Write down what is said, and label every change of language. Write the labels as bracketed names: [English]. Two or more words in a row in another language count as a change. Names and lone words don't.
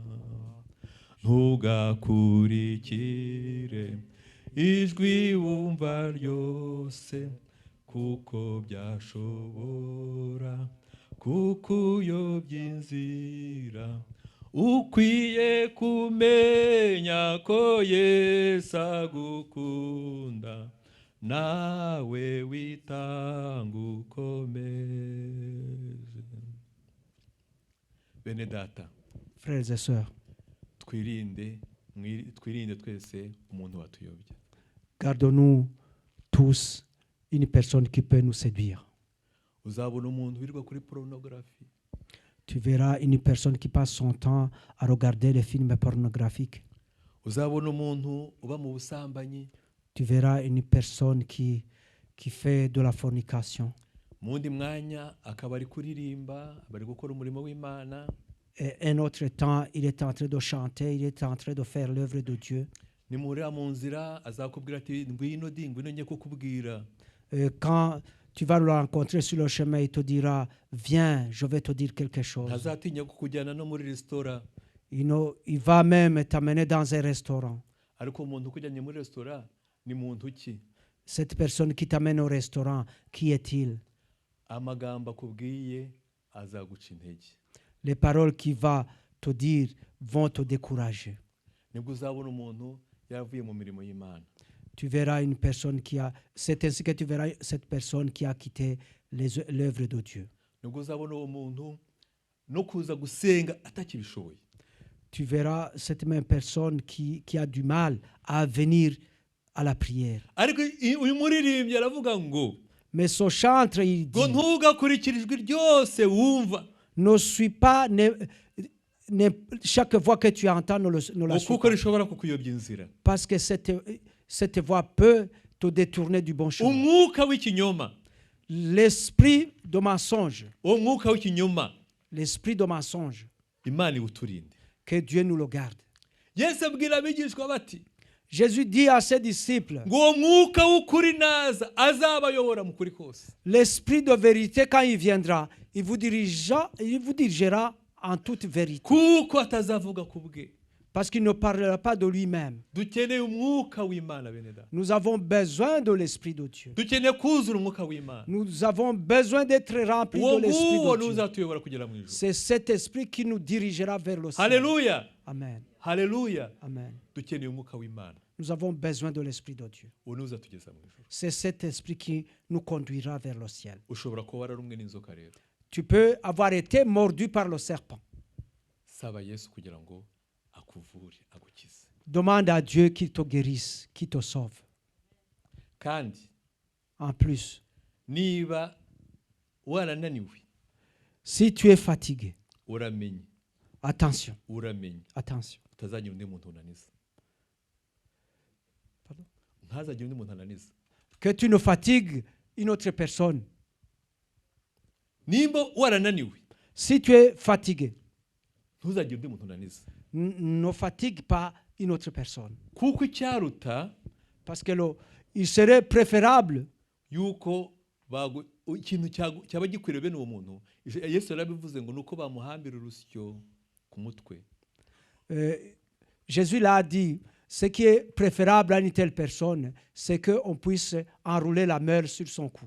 [Kinyarwanda] Ntugakurikire ijwi wumva ryose, kuko byashobora kukuyobya inzira. Ukwiye kumenya ko Yesu agukunda, nawe witanga ukomeje. Bene data, [French] Frères et sœurs, [Kinyarwanda] twirinde twese umuntu watuyobya. [French] Gardons-nous tous une personne qui peut nous séduire. [Kinyarwanda] Uzabona umuntu wirirwa kuri porunogarafi. [French] Tu verras une personne qui passe son temps à regarder les films pornographiques. [Kinyarwanda] Uzabona umuntu uba mu busambanyi. [French] Tu verras une personne qui fait de la fornication. [Kinyarwanda] Mu wundi mwanya akaba ari kuririmba, bari gukora umurimo w'Imana. [French] Et un autre temps, il est en train de chanter, il est en train de faire l'œuvre de Dieu. [Kinyarwanda] Nimurira mu nzira azakubwira ati ngwino njye kukubwira. [French] Quand tu vas le rencontrer sur le chemin, il te dira, viens, je vais te dire quelque chose. [Kinyarwanda] Ntazatinya kukujyana no muri resitora. [French] Il va même t'amener dans un restaurant. [Kinyarwanda] Ariko umuntu ukujyanye muri resitora ni muntu ki? [French] Cette personne qui t'amène au restaurant, qui est-il? [Kinyarwanda] Amagambo akubwiye azaguca intege. [French] Les paroles qu'il va te dire vont te décourager. [Kinyarwanda] Nibwo uzabona umuntu yaravuye mu mirimo y'Imana. [French] Tu verras une personne c'est ainsi que tu verras cette personne qui a quitté l'œuvre de Dieu. [Kinyarwanda] Nibwo uzabona uwo muntu no kuza gusenga atakibishoboye. [French] Tu verras cette même personne qui a du mal à venir à la prière. [Kinyarwanda] Ariko uyu muririmbyi aravuga ngo, [French] mais ce chantre, il dit, [Kinyarwanda] ngo ntugakurikire ijwi ryose wumva. [French] Ne suis pas, chaque voix que tu entends, ne la suis [Kinyarwanda] kuko rishobora kukuyobya inzira. [French] Parce que cette voix peut te détourner du bon chemin. [Kinyarwanda] Umwuka w'ikinyoma. [French] L'esprit de mensonge. [Kinyarwanda] Umwuka w'ikinyoma. [French] L'esprit de mensonge. [Kinyarwanda] Imana iwuturinde. [French] Que Dieu nous le garde. [Kinyarwanda] Yesu abwira abigishwa bati, [French] Jésus dit à ses disciples, [Kinyarwanda] ngo mwuka w'ukuri naza azabayobora mu kuri kose. [French] L'esprit de vérité, quand il viendra, il vous dirigera en toute vérité. [Kinyarwanda] Kuko atazavuga kubwe. [French] Parce qu'il ne parlera pas de lui-même. [Kinyarwanda] Dukeneye umwuka w'Imana bene data. [French] Nous avons besoin de l'esprit de Dieu. [Kinyarwanda] Dukeneye kuzura umwuka w'Imana. [French] Nous avons besoin d'être remplis de l'esprit de Dieu. [Kinyarwanda] Uzatuyobora kugera mu ijuru. [French] C'est cet esprit qui nous dirigera vers le ciel. Alléluia. Amen. Alléluia. Amen. [Kinyarwanda] Dukeneye umwuka w'Imana. [French] Nous avons besoin de l'esprit de Dieu. [Kinyarwanda] Uzatugeza mu ijuru. [French] C'est cet esprit qui nous conduira vers le ciel. [Kinyarwanda] Ushobora kuba wararumwe n'inzoka rero. [French] Tu peux avoir été mordu par le serpent. [Kinyarwanda] Saba Yesu kugira ngo akuvure agukize. [French] Demande à Dieu qu'il te guérisse, qu'il te sauve. [Kinyarwanda] Kandi [French] en plus, [Kinyarwanda] niba warananiwe, [French] si tu es fatigué, [Kinyarwanda] uramenye, [French] attention, attention, [Kinyarwanda] utazagira undi muntu unaniza. Ntazagira undi muntu unaniza. [French] Que tu ne fatigues une autre personne. [Kinyarwanda] Nimba warananiwe, [French] si tu es fatigué, [Kinyarwanda] ntuzagira undi muntu unaniza. [French] Ne fatigue pas une autre personne. [Kinyarwanda] Kuko icyaruta, [French] parce que il serait préférable [Kinyarwanda] yuko ikintu cyaba gikwiriye bene uwo muntu. Yesu yarabivuze ngo nuko bamuhambira urusyo ku mutwe. [French] Jésus l'a dit, ce qui est préférable à une telle personne, c'est qu'on puisse enrouler la mer sur son cou